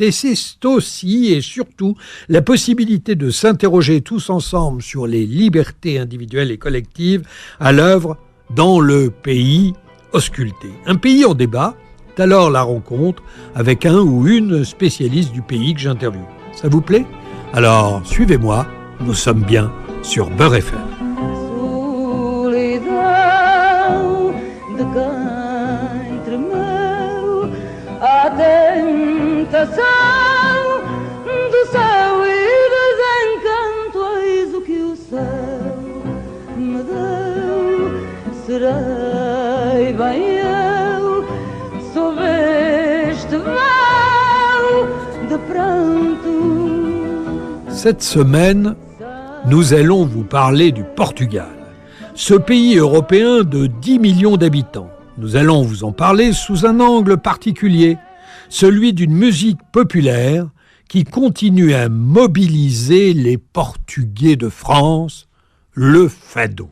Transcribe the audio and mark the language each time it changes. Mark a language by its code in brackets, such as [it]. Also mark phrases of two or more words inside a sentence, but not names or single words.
[fr] Et c'est aussi et surtout la possibilité de s'interroger tous ensemble sur les libertés individuelles et collectives à l'œuvre dans le pays ausculté. Un pays en débat, alors la rencontre avec un ou une spécialiste du pays que j'interviewe. Ça vous plaît? Alors, suivez-moi, nous sommes bien sur Beurre FM. [pt] Solidão de quem tremeu à tentação do céu e desencanto, eis o que o céu me deu. Serei bem eu, sauve este véu de pranto. [fr] Cette semaine, nous allons vous parler du Portugal, ce pays européen de 10 millions d'habitants. Nous allons vous en parler sous un angle particulier, celui d'une musique populaire qui continue à mobiliser les Portugais de France, le fado.